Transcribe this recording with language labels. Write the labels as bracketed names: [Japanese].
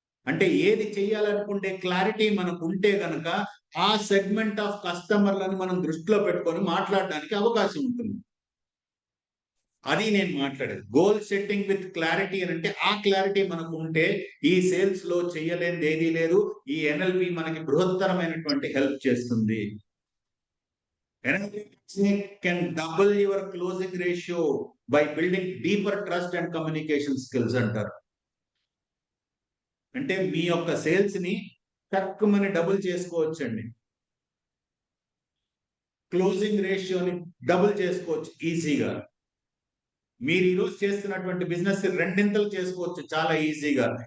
[Telugu] అంటే ఏది చేయాలనుకుంటే క్లారిటీ మనకు ఉంటే గనక ఆ సెగ్మెంట్ ఆఫ్ కస్టమర్లను మనం దృష్టిలో పెట్టుకొని మాట్లాడడానికి అవకాశం ఉంటుంది. అది నేను మాట్లాడేది. గోల్ సెట్టింగ్ విత్ క్లారిటీ అని అంటే ఆ క్లారిటీ మనకు ఉంటే ఈ సేల్స్ లో చేయలేనిది ఏదీ లేదు. ఈ ఎన్ఎల్పి మనకి బృహత్తరమైనటువంటి హెల్ప్ చేస్తుంది. [English] NLP can double your closing ratio by building deeper trust and communication skills అంటారు. [Telugu] అంటే మీ యొక్క సేల్స్ ని తక్కువని డబుల్ చేసుకోవచ్చండి. క్లోజింగ్ రేషియోని డబుల్ చేసుకోవచ్చు ఈజీగా. మీరు ఈరోజు చేస్తున్నటువంటి బిజినెస్ రెండింతలు చేసుకోవచ్చు చాలా ఈజీగా.